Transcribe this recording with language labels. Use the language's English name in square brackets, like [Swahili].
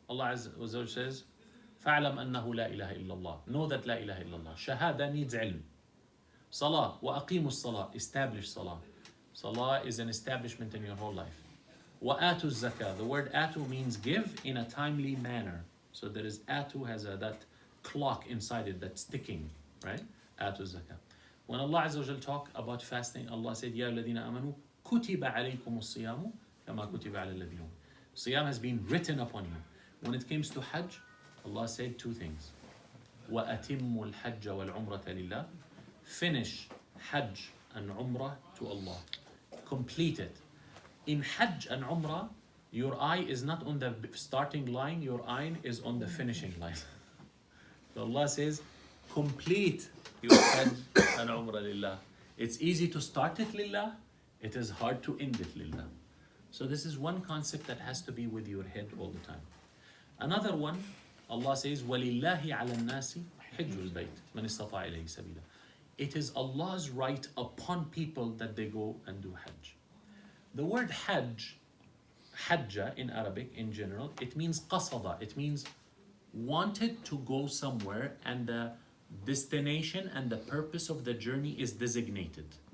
[English] Allah Azza wa Jalla says, [Arabic] فَاعْلَمْ أَنَّهُ لَا إِلَهَ إِلَّا اللَّهِ. [English] Know that La ilaha illallah. Shahada needs ilm. Salah, [Arabic] وَأَقِيمُوا الصَّلَاةِ. [English] Establish salah. Salah is an establishment in your whole life. [Arabic] وَآتُوا الزَّكَاةَ. [English] The word atu means give in a timely manner. So there is atu has that clock inside it that's ticking, right? Atu zakah. When Allah Azza wa Jal talk about fasting, Allah said, [Arabic] يَا الَّذِينَ آمَنُوا كُتِبَ عَلَيْكُمُ الصِّيَامُ كَمَا كُتِبَ عَلَى الَّذِينَ. [English] Siyam has been written upon you. When it comes to Hajj, Allah said two things. [Arabic] وَأَتِمُّ الْحَجَّ وَالْعُمْرَةَ لِلَّهِ. [English] Finish Hajj and Umrah to Allah. Complete it. In Hajj and Umrah, your eye is not on the starting line, your eye is on the finishing line. So Allah says, complete your Hajj and Umrah lillah. It's easy to start it lillah, it is hard to end it lillah. So this is one concept that has to be with your head all the time. Another one, Allah says, [Arabic] وَلِلَّهِ عَلَى النَّاسِ حِجُّ الْبَيْتِ مَنِ اسْتَطَاعَ إِلَيْهِ سَبِيلًا. [English] It is Allah's right upon people that they go and do Hajj. The word Hajj, Hajja in Arabic in general, it means qasada. It means wanted to go somewhere and the destination and the purpose of the journey is designated.